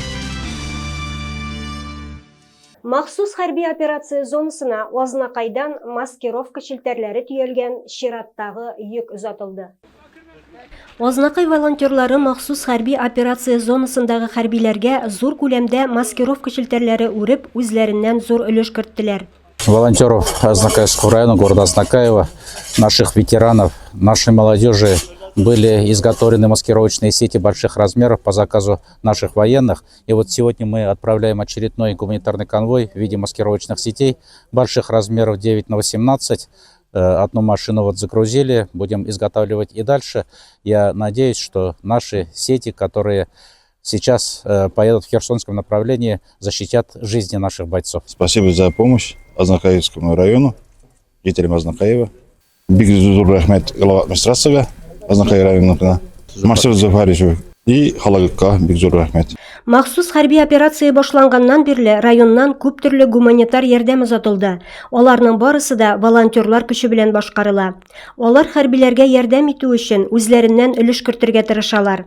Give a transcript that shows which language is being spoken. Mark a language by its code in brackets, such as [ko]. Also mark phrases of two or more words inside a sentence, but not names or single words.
[tt] Махсус хәрби операция зонасына Азнакайдан маскировка челтәрләре төялгән чираттагы йөк озатылды. Азнакай волонтерлары махсус хәрби операция зонасындагы хәрбиләргә зур күләмдә маскировка челтәрләре үреп, үзләреннән зур өлеш керттеләр. [ru] Волонтеров Азнакайского района, города Азнакаева, наших ветеранов, нашей молодежи были изготовлены маскировочные сети больших размеров по заказу наших военных. И вот сегодня мы отправляем очередной гуманитарный конвой в виде маскировочных сетей больших размеров 9×18. Одну машину вот загрузили, будем изготавливать и дальше. Я надеюсь, что наши сети, которые сейчас поедут в Херсонском направлении, защитят жизни наших бойцов. Спасибо за помощь Азнакаевскому району, жителям Азнакаева. [tt] Биг зур рахмет глава администрацияга Азнакай районына, Марселу Зафаричу и халагыкка биг зур рахмет. Махсус хәрби операция башланганнан бирле районнан күп төрле гуманитар ярдәм озатылды. Аларның барысы да волонтерлар көче белән башкарыла. Алар хәрбиләргә ярдәм итү өчен үзләреннән өлеш кертергә тырышалар.